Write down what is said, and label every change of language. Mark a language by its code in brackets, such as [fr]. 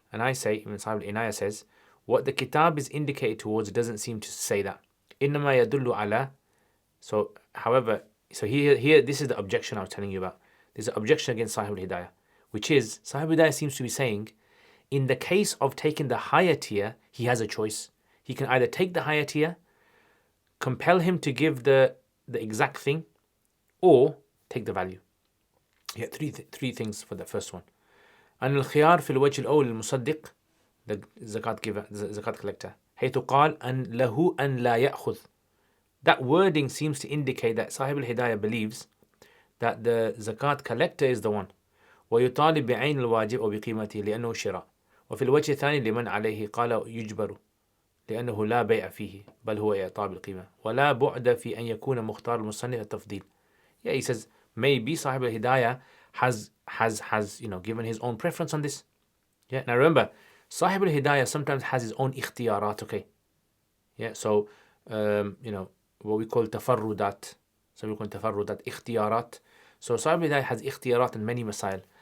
[en] And I say, Ibn Sa'ib al-Inaya says, what the kitab is indicated towards doesn't seem to say that. [ar] إنما يدل على. [en] So, however, here, this is the objection I was telling you about. There's an objection against Sahib al-Hidayah, which is, Sahib al-Hidayah seems to be saying, in the case of taking the higher tier, he has a choice. He can either take the higher tier, compel him to give the exact thing, or take the value. Yeah, three things for the first one. [ar] أن الخيار في الوجه الأول المصدق, [en] the zakat giver, the zakat collector. [ar] حيث قال أن له أن لا يأخذ. [en] That wording seems to indicate that Sahib al-Hidayah believes that the zakat collector is the one. [ar] ويطالب بعين الواجب أو بقيمته لأنه شراء. وفي الوجه الثاني لمن عليه قال يجبر لأنه لا بيع فيه بل هو إعطاء بالقيمة ولا بعد في أن يكون مختار المصنف التفضيل. [en] Yeah, he says maybe Sahib al-Hidayah has given his own preference on this. Yeah, now remember, Sahib al-Hidayah sometimes has his own ikhtiyarat, okay? Yeah, so what we call tafarrudat. So we call tafarrudat, ikhtiyarat. So Sahib al-Hidayah has ikhtiyarat in many masail.